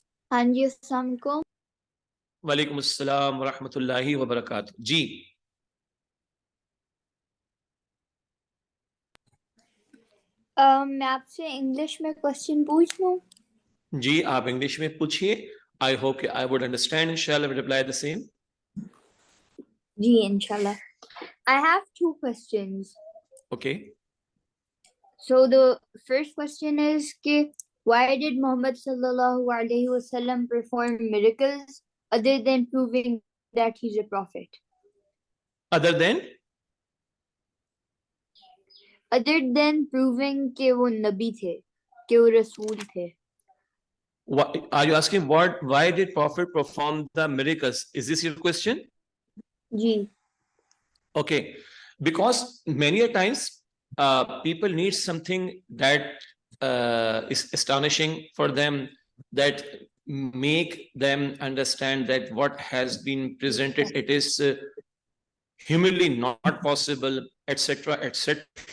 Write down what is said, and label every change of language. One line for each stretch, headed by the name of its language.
Urdu: ہاں جی السلام علیکم. وعلیکم السلام ورحمۃ اللہ وبرکاتہ. جی میں آپ سے انگلش میں کوشچن پوچھ لوں؟ جی آپ انگلش میں پوچھیے.
English: I hope I would understand. Shall I reply the same?
Urdu: جی انشاءاللہ.
English: I have two questions. Okay. So the first question is کہ why did Muhammad sallallahu alayhi wasallam perform miracles other than proving that he's a prophet? Other than
Urdu: proving کہ وہ نبی تھے, کہ وہ رسول تھے.
English: are you asking why did Prophet perform the miracles? Is this your question?
Urdu: جی.
English: Okay, because many a times people need something that is astonishing for them, that make them understand that what has been presented, it is humanly not possible, etc., etc.